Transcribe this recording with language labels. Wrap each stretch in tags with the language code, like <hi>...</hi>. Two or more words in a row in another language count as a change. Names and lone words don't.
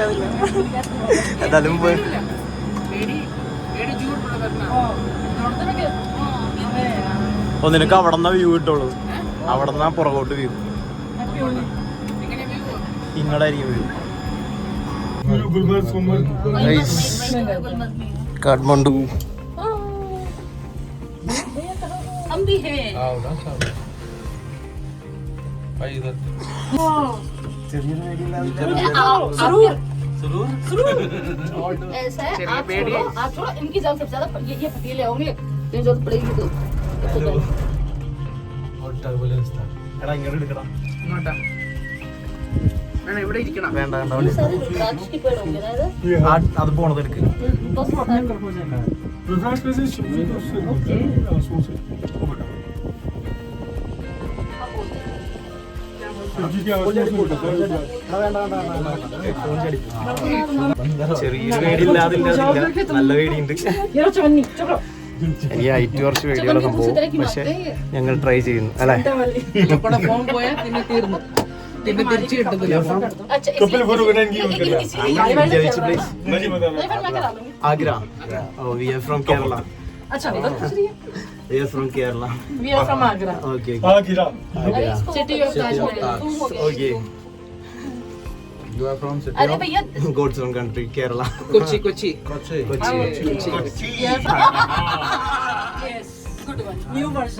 <ml>എന്തായാലും നിനക്ക് അവിടെ നിന്നാ വ്യൂ കിട്ടുള്ളൂ. അവിടെ നിന്നാ പുറകോട്ട് വ്യൂ. ഇങ്ങടായിരിക്കും വ്യൂ. കാഠ്മണ്ഡു.</ml> <hi>ऐसा है, आप छोड़ो, इनकी जान सबसे ज्यादा ये पतीले होंगे, ये जो पड़ेगी तो</hi> <ml>ഇവിടെ ഇരിക്കണം. വേണ്ട</ml> <hi>द्राक्ष के पेड़ होंगे ना इधर?</hi> <ml>അത് പോണത് എടുക്ക്. ചെറിയൊരു പേടിയില്ലാതില്ല, നല്ല പേടിയുണ്ട്. ഈ ഹൈറ്റ് കുറച്ച് പേടിയുള്ള സംഭവം, പക്ഷെ ഞങ്ങൾ ട്രൈ ചെയ്യുന്നു അല്ലേ? ഫോൺ പോയാൽ പിന്നെ തീർന്നു, പിന്നെ തിരിച്ചു കിട്ടുന്നില്ല.</ml> <hi>अच्छा ആഗ്ര.</hi> <en>Oh, we are from Kerala.</en> <hi>अच्छा उधर पूछ रही है?</hi> <en>We are from Kerala. We are from Agra. Okay. Agra. City of Taj Mahal. Okay. You are from city</en> <hi>अरे भैया</hi> <en>God's own country, Kerala. കൊച്ചി കൊച്ചി Kochi. Kochi. yes, good one, new version.</en>